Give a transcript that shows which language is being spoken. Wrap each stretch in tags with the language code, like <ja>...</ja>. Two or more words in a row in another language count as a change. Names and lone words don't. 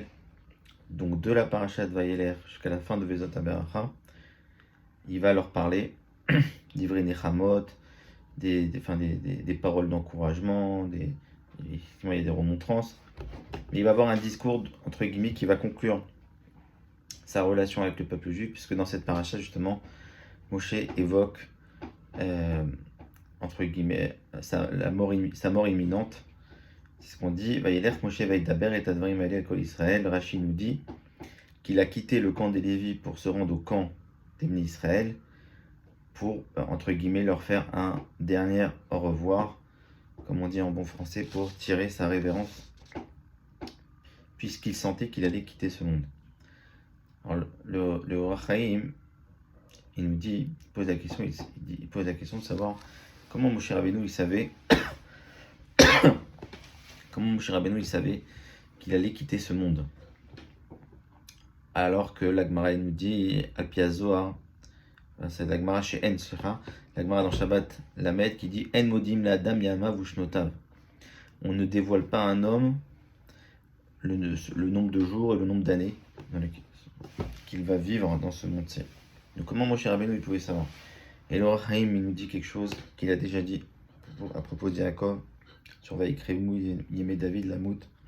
<fr>Donc, de la paracha de Vayeler jusqu'à la fin de Vezot HaBeracha, il va leur parler d'</fr> <he>דברי נחמות,</he> <fr>des paroles d'encouragement, il y a des remontrances. Mais il va avoir un discours, entre guillemets, qui va conclure sa relation avec le peuple juif, puisque dans cette paracha, justement, Moshe évoque, entre guillemets, sa mort imminente. C'est ce qu'on dit,</fr> <he>וילך משה וידבר את הדברים אל כל ישראל.</he> <fr>Rashi nous dit qu'il a quitté le camp des Lévis pour se rendre au camp d'</fr> <he>בני ישראל,</he> <fr>pour, entre guillemets, leur faire un dernier au revoir, comme on dit en bon français, pour tirer sa révérence, puisqu'il sentait qu'il allait quitter ce monde. Alors, le Or HaChaim, il nous dit, il pose la question de savoir comment Moshe Rabbeinu il savait qu'il allait quitter ce monde. Alors que l'Agmara nous dit,</fr> <he>על פי הזהר,</he> <fr>c'est l'Agmara chez En, l'Agmara dans Shabbat Lamed qui dit</fr> <he>אין מודיעים לאדם ימיו ושנותיו.</he> <fr>On ne dévoile pas à un homme le nombre de jours et le nombre d'années qu'il va vivre dans ce monde-ci. Donc comment Moshe Rabbeinu il pouvait savoir? Et le Or HaChaim il nous dit quelque chose qu'il a déjà dit à propos de Yaakov sur</fr> <he>ויקרבו ימי דוד למות.</he>